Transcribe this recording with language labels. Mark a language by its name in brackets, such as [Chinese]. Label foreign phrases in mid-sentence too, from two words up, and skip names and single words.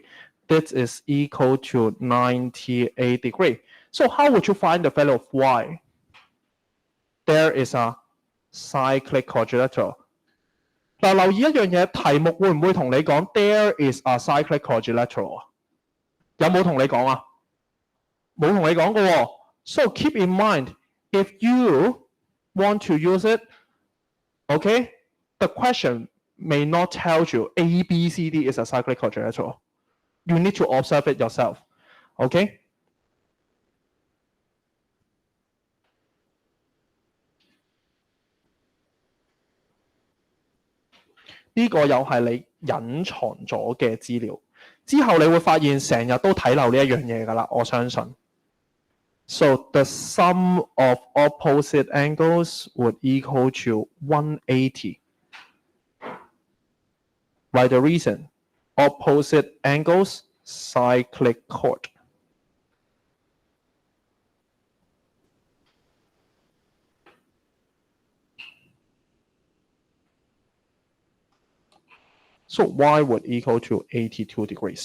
[English] This is equal to 98 degrees. So how would you find the value of y? There is a cyclic quadrilateral. [Cantonese] 嗱，留意一樣嘢，題目會唔會同你講 [English] there is a cyclic quadrilateral [Cantonese] 啊？有冇同你講啊？冇同你講嘅喎。 [English] So keep in mind, if you want to use it, okay, the question may not tell you A, B, C, D is a cyclic quadrilateral. You need to observe it yourself. Okay? [Cantonese] 呢個又係你隱藏咗嘅資料。之後你會發現成日都睇漏呢一樣嘢㗎啦，我相信。 [English] So the sum of opposite angles would equal to 180. By the reason, opposite angles, cyclic chord. So y would equal to 82 degrees.